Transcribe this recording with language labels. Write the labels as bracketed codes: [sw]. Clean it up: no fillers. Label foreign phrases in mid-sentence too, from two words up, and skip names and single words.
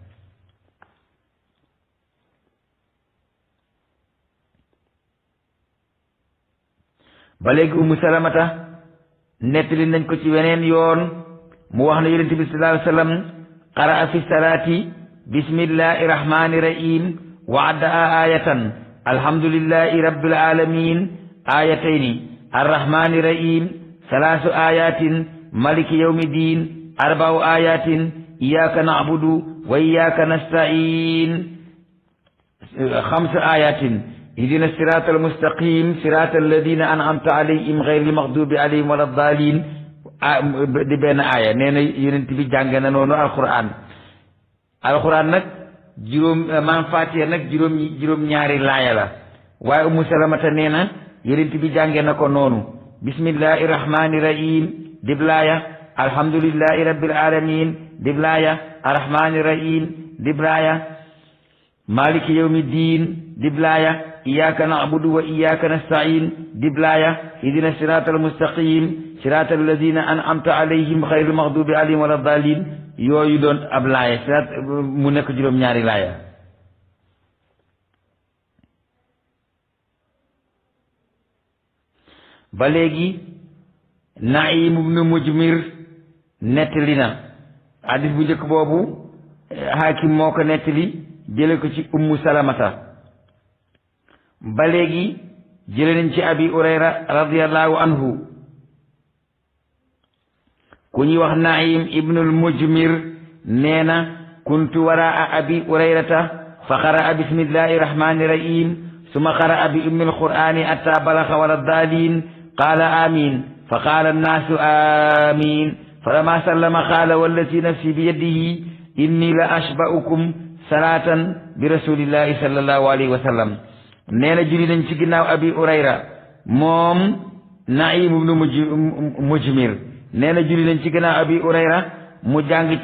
[wo] ba léegi Umu Salamata nettali nañ ko ci weneen yoon mu wax ne yonent bi [ar] صلى الله عليه وسلم قرأ في الصلاة بسم الله الرحمن الرحيم وعدها آية الحمد لله رب العالمين آيتين الرحمن الرحيم ثلاث آيات مالك يوم الدين أربع آيات إياك نعبد وإياك نستعين خمس آيات اهدنا الصراط المستقيم صراط الذين أنعمت عليهم غير المغضوب عليهم ولا [wo] daalin di benn aaya nee na yonent bi jàng na noonu alquran nag maam Faatiha nag juróom ñaari laaya la waaye Ummu Salamata nee na yonent bi jànge na ko noonu [ar] بسم الله الرحمن الرحيم [wo] dib laaya [ar] الحمد لله رب العالمين [wo] dib laaya [ar] الرحمن الرحيم [wo] dib laaya [ar] مالك يوم الدين [wo] dib laaya [ar] إياك نعبد وإياك نستعين [wo] dib laaya [ar] اهدنا الصراط المستقيم صراط الذين أنعمت عليهم غير المغضوب عليهم ولا الضالين [wo] yooyu doon ab laaya mu nekk juróom ñaari laaya. ba léegi Naim ibnu Mujmir nettali na hadis bu njëkk boobu Hakim moo ko nettali jële ko ci Ummu Salamata. ba léegi jële nañ ci Abi Hurayra [ar] رضي الله عنه [wo] ku ñuy wax Naim ibnul [ar] Mujmir [wo] nee na [ar] كنت وراء أبي هريرة فقرأ بسم الله الرحمن الرحيم ثم قرأ بأم القرآن حتى بلغ ولا الضالين قال آمين فقال الناس آمين فلما سلم قال والذي نفسي بيده إني لأشبهكم صلاة برسول الله صلى الله عليه وسلم. [wo] nee na julli nañ ci ginnaaw Abi Hurayra moom Naim ibnu Mujmir nee na julli nañ ci ginnaaw Abi Hurayra mu jàng ci